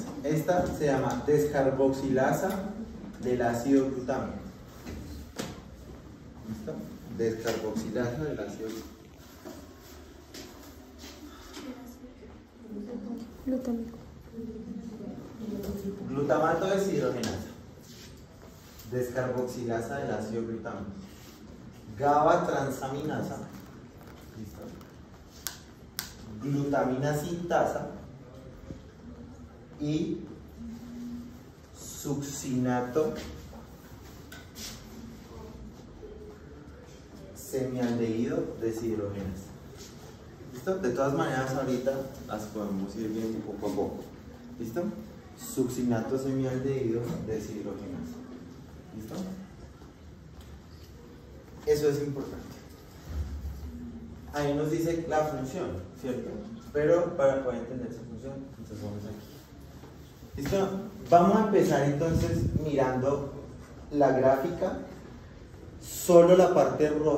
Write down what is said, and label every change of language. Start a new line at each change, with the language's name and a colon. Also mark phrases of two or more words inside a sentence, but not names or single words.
Spanish: Esta se llama descarboxilasa del ácido glutámico. ¿Listo? Descarboxilasa del ácido glutámico. Glutamato deshidrogenasa. Descarboxilasa del ácido glutámico. GABA transaminasa. ¿Listo? Glutamina sintasa y succinato semialdehído deshidrogenasa. ¿Listo? De todas maneras ahorita las podemos ir viendo poco a poco. ¿Listo? Succinato semialdehído deshidrogenasa. ¿Listo? Eso es importante. Ahí nos dice la función, ¿cierto? Pero para poder entender esa función, entonces vamos aquí. ¿Listo? Vamos a empezar entonces mirando la gráfica, solo la parte roja.